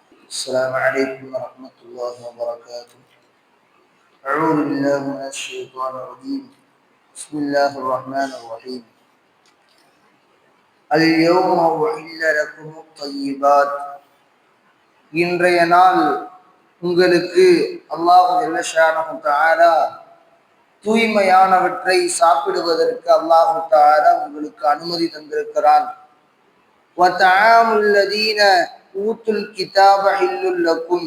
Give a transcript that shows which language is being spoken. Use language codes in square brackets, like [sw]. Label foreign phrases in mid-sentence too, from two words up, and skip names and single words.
[ar] السلام عليكم ورحمة الله وبركاته. أعوذ بالله من الشيطان الرجيم. بسم الله الرحمن الرحيم. اليوم أحل لكم الطيبات. [ta] இன்றைய நாள் உங்களுக்கு அல்லாஹ் [ar] جل شأنه تعالى [ta] தூய்மையானவற்றை சாப்பிடுவதற்கு அல்லாஹ் தஆலா உங்களுக்கு அனுமதி தந்திருக்கிறான். [ar] وطعام الذين أوتوا الكتاب حل لكم.